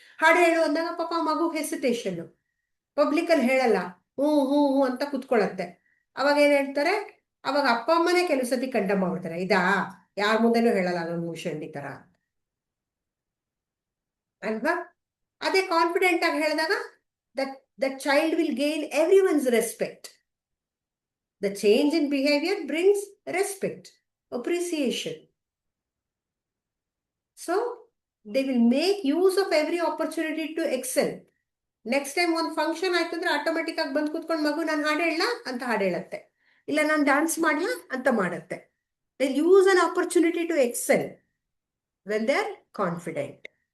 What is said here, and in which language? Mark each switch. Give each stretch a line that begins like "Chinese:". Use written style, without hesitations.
Kannada: ಹಾಡು ಹೇಳು ಅಂದಾಗ ಪಾಪ ಮಗು ಹೆಸಿಟೇಷನ್, ಪಬ್ಲಿಕ್ ಅಲ್ಲಿ ಹೇಳಲ್ಲ, ಹ್ಞೂ ಹ್ಞೂ ಹ್ಞೂ ಅಂತ ಕುತ್ಕೊಳತ್ತೆ. ಅವಾಗ ಏನ್ ಹೇಳ್ತಾರೆ, ಅವಾಗ ಅಪ್ಪ ಅಮ್ಮನೇ ಕೆಲವು ಸತಿ ಕಂಡಮ್ ಮಾಡ್ಬಿಡ್ತಾರೆ, ಇದಾ ಯಾರ ಮುಂದೆನೂ ಹೇಳಲ್ಲ ಅದೊಂದು ಮೂಷಂಡಿ ತರ ಅಲ್ವಾ. ಅದೇ ಕಾನ್ಫಿಡೆಂಟ್ ಆಗಿ ಹೇಳಿದಾಗ
English: that child will gain everyone's respect. The change in behavior brings respect, appreciation. So they will make use of every opportunity to excel.
Kannada: Next time ಒಂದು ಫಂಕ್ಷನ್ ಆಯ್ತಂದ್ರೆ ಆಟೋಮೆಟಿಕ್ ಆಗಿ ಬಂದು ಕೂತ್ಕೊಂಡು ಮಗು ನಾನು ಹಾಡು ಹೇಳ ಅಂತ ಹಾಡು ಹೇಳತ್ತೆ, ಇಲ್ಲ ನಾನು ಡ್ಯಾನ್ಸ್ ಮಾಡ್ಲಾ ಅಂತ ಮಾಡತ್ತೆ.
English: They use an opportunity to excel when they are confident.